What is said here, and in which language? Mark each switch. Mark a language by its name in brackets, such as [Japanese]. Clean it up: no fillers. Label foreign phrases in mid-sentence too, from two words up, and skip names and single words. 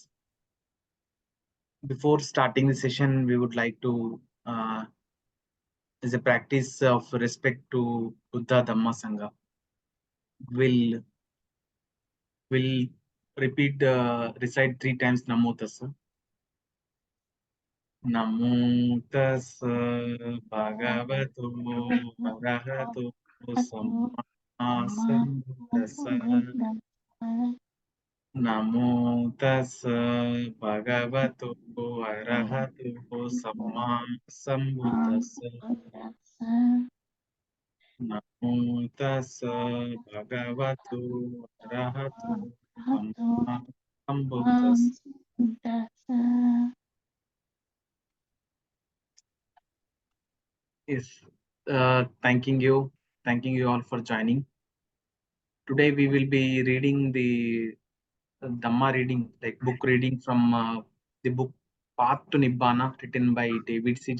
[English] Before starting the session, we would like to, as a practice of respect to Buddha Dhamma Sangha, will will repeat recite 3 times [Pali] Namo Tassa. Namo Tassa Bhagavato Arahato Samma Sambuddhassa. Namo Tassa Bhagavato Arahato Samma Sambuddhassa. Namo Tassa Bhagavato Arahato Samma Sambuddhassa. [English] Yes, thanking you all for joining. Today we will be reading the Dhamma reading, like book reading from the book Path to Nibbana, written by David C.